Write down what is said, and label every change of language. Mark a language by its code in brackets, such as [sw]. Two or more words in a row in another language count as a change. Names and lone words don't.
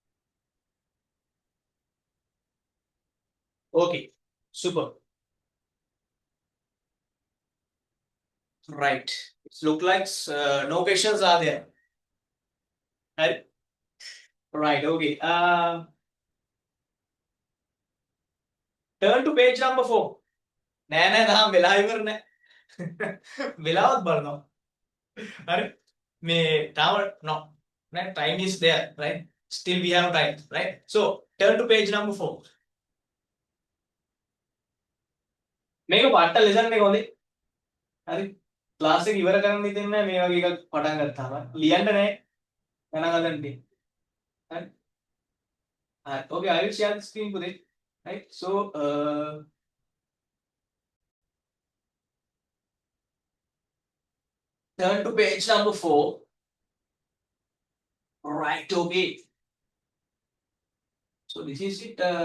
[en] Okay. Super. Right. It looks like no questions are there. Right. Right. Okay. Turn to page number 4. [si] නෑ නෑ තාම වෙලා ඉවර නෑ. වෙලාවත් බලනවා. හරි. මේ තාම no. Right? [en] Time is there, right? Still we have time, right? So turn to page number 4. [si] මේක පට්ට ලෙසන් එක හොඳේ. හරි. ක්ලාස් එක ඉවර කරන්න හිතෙන්නේ නැහැ මේ වගේ එකක් පටන් ගත්තාම. ලියන්න නැහැ. ගණන් හදන්නේ. හරි. [en] Okay, I will share the screen today. Right? So turn to page number 4. Right, okay. So this is it.